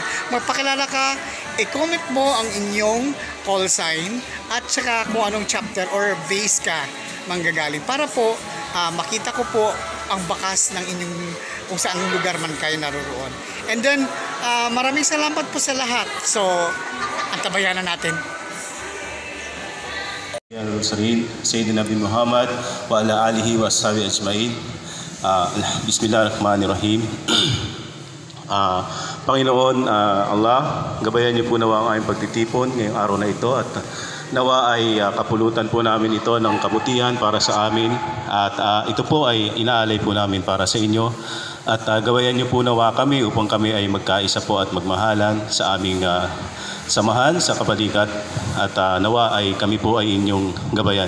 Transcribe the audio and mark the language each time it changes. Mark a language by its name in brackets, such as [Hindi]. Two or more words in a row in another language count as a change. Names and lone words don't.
[Filipino] Magpakilala ka, i-comment mo ang inyong [English] call sign [Filipino] at saka kung anong [English] chapter or base [Filipino] ka manggagaling. Para po makita ko po ang bakas ng inyong kung saan lugar man kayo naroon. [English] And then, [Filipino] maraming salamat po sa lahat. So, antabayan na natin. [Arabic] سيدنا نبي محمد وعلى آله وصحبه أجمعين. بسم الله الرحمن الرحيم. [Filipino] Panginoon Allah, gabayan niyo po nawa ang aming pagtitipon ngayong araw na ito at nawa ay kapulutan po namin ito ng kabutihan para sa amin at ito po ay inaalay po namin para sa inyo at gabayan niyo po nawa kami upang kami ay magkaisa po at magmahalan sa aming samahan sa Kabalikat at nawa ay kami po ay inyong gabayan.